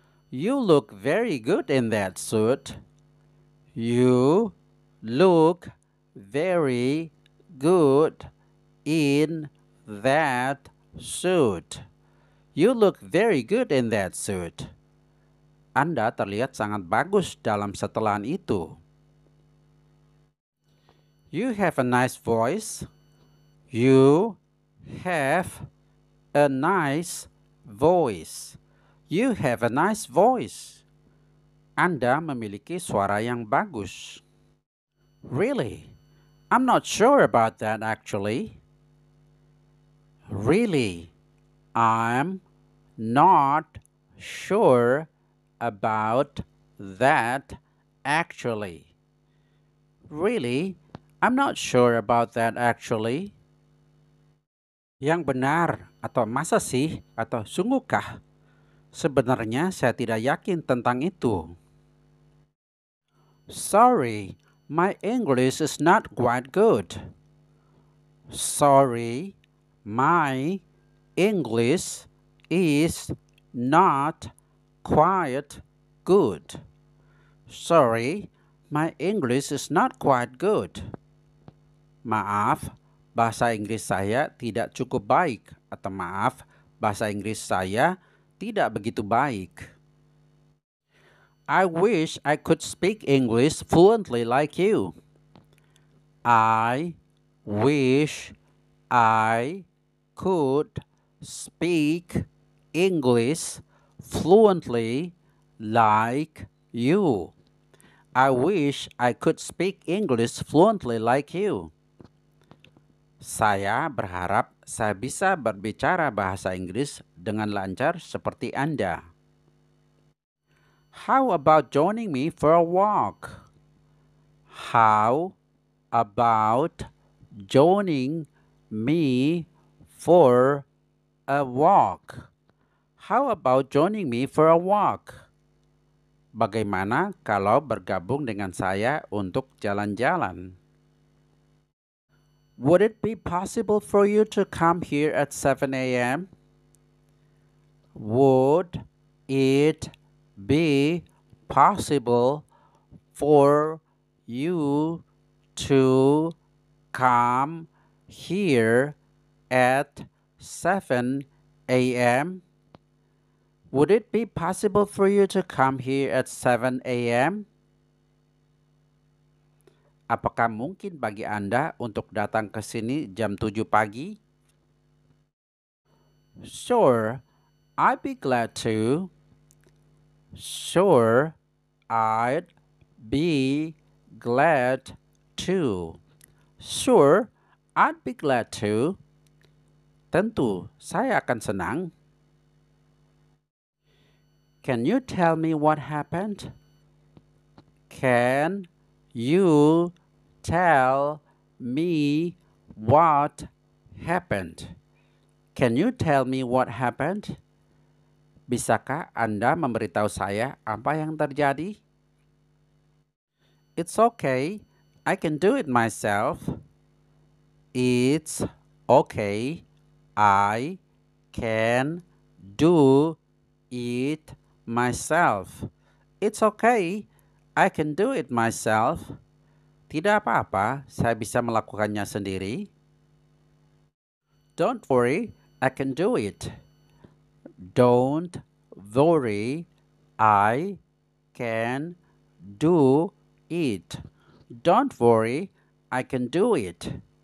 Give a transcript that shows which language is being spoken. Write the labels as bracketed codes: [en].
[en] You look very good in that suit. You look very good in that suit. You look very good in that suit. [id] Anda terlihat sangat bagus dalam setelan itu. [en] You have a nice voice. You have a nice voice. You have a nice voice. [id] Anda memiliki suara yang bagus. [en] Really? I'm not sure about that actually. Really? I'm not sure about that actually. Really? I'm not sure about that actually. [id] Yang benar atau masa sih atau sungguhkah? Sebenarnya saya tidak yakin tentang itu. [en] Sorry, my English is not quite good. Sorry, my English is not quite good. Sorry, my English is not quite good. [id] Maaf, bahasa Inggris saya tidak cukup baik. Atau maaf, bahasa Inggris saya tidak begitu baik. [en] I wish I could speak English fluently like you. I wish I could speak English fluently like you. I wish I could speak English fluently like you. [id] Saya berharap saya bisa berbicara bahasa Inggris dengan lancar seperti Anda. [en] How about joining me for a walk? How about joining me for a walk? How about joining me for a walk? [id] Bagaimana kalau bergabung dengan saya untuk jalan-jalan? [en] Would it be possible for you to come here at 7 a.m.? Would it be possible for you to come here at 7 a.m.? Would it be possible for you to come here at 7 a.m.? [id] Apakah mungkin bagi Anda untuk datang ke sini jam 7 pagi? [en] Sure, I'd be glad to. Sure, I'd be glad to. Sure, I'd be glad to. [id] Tentu, saya akan senang. [en] Can you tell me what happened? Can you tell me what happened? Can you tell me what happened? [id] Bisakah Anda memberitahu saya apa yang terjadi? [en] It's okay, I can do it myself. It's okay, I can do it myself. It's okay, I can do it myself. [id] Tidak apa-apa, saya bisa melakukannya sendiri. [en] Don't worry, I can do it. Don't worry, I can do it. Don't worry, I can do it.